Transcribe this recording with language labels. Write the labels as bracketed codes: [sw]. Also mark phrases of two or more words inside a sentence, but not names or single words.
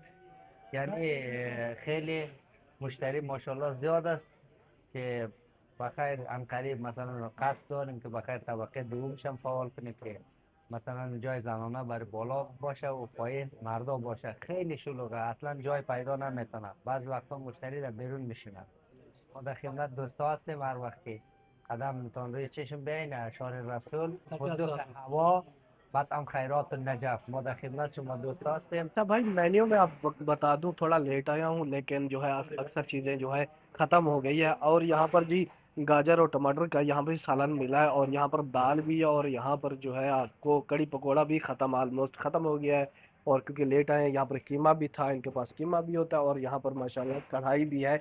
[fa] یعنی خیلی مشتری ماشاءالله زیاد است که بخیر عنقریب مثلا قصد داریم که بخیر طبقه دومش هم فعال کنیم، که مثلا جای زنانه برای بالا باشه و پایین مردا باشه. خیلی شلوغه، اصلا جای پیدا نمیتونه، بعض وقتا مشتری در بیرون میشینه. ما در خدمت دوستا هستیم، هر وقتی قدم میتون روی چشم بین اشار رسول، فندق هوا मطعم خیرات النجف ما در خدمت شما دوست هستیم. [hi] अच्छा भाई, मेन्यू में आप बता दूं, थोड़ा लेट आया हूँ लेकिन जो है अक्सर चीज़ें जो है ख़त्म हो गई है। और यहाँ पर जी गाजर और टमाटर का यहाँ पे सालन मिला है, और यहाँ पर दाल भी है, और यहाँ पर जो है आपको कड़ी पकोड़ा भी ख़त्म, ऑलमोस्ट ख़त्म हो गया है। और क्योंकि लेट आए हैं, यहाँ पर कीमा भी था, इनके पास कीमा भी होता है, और यहाँ पर माशाल्लाह कढ़ाई भी है।